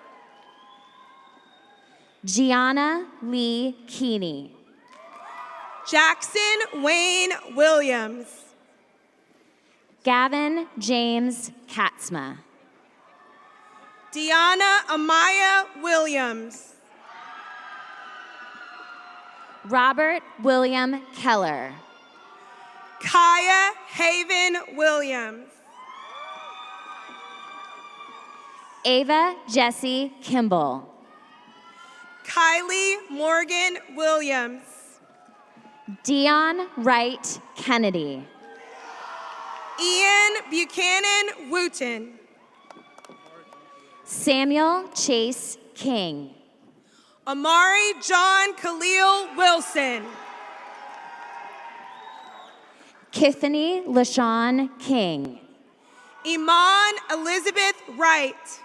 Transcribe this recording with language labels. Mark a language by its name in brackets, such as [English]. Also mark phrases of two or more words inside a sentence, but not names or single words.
[English] Gianna Lee Keeney. Jackson Wayne Williams. Gavin James Katzma. Deanna Amaya Williams. Robert William Keller. Kaya Haven Williams. Ava Jessie Kimball. Kylie Morgan Williams. Dion Wright Kennedy. Ian Buchanan Wooten. Samuel Chase King. Amari John Khalil Wilson. Tiffany LaShawn King. Iman Elizabeth Wright.